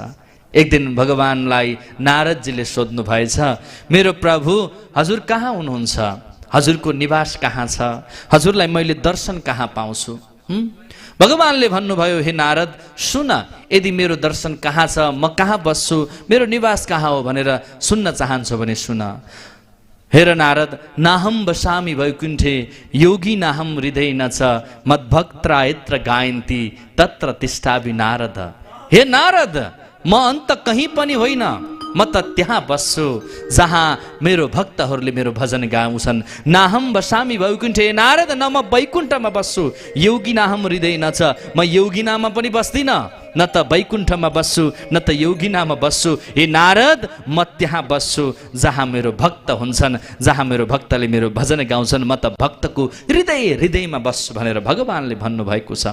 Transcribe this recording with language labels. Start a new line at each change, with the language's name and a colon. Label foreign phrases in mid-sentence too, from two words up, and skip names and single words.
Nepali: एक दिन भगवानलाई नारदजीले सोध्नु भएछ, मेरो प्रभु हजुर कहाँ हुनुहुन्छ? हजुरको निवास कहाँ छ? हजुरलाई मैले दर्शन कहाँ पाउँछु? भगवानले भन्नुभयो, हे नारद सुन, यदि मेरो दर्शन कहाँ छ, म कहाँ बस्छु, मेरो निवास कहाँ हो भनेर सुन्न चाहन्छौ भने सुन।
Sanskrit: हेर नारद, नाहम बसामि वैकुण्ठे योगी नाहम हृदय न छ मद्भक्त्रा यत्र गायन्ती तत्र तिष्ठामि नारद।
Nepali: हे नारद, म अन्त कहीँ पनि होइन, म त त्यहाँ बस्छु जहाँ मेरो भक्तहरूले मेरो भजन गाउँछन्।
Sanskrit: नाहम बसामि वैकुण्ठे,
Nepali: नारद न म वैकुण्ठमा बस्छु,
Sanskrit: योगी नाहम हृदय न छ,
Nepali: म योगिनामा पनि बस्दिनँ, न त वैकुण्ठमा बस्छु न त योगिनामा बस्छु। हे नारद, म त्यहाँ बस्छु जहाँ मेरो भक्त हुन्छन्, जहाँ मेरो भक्तले मेरो भजन गाउँछन्, म त भक्तको हृदयमा बस्छु भनेर भगवानले भन्नुभएको छ।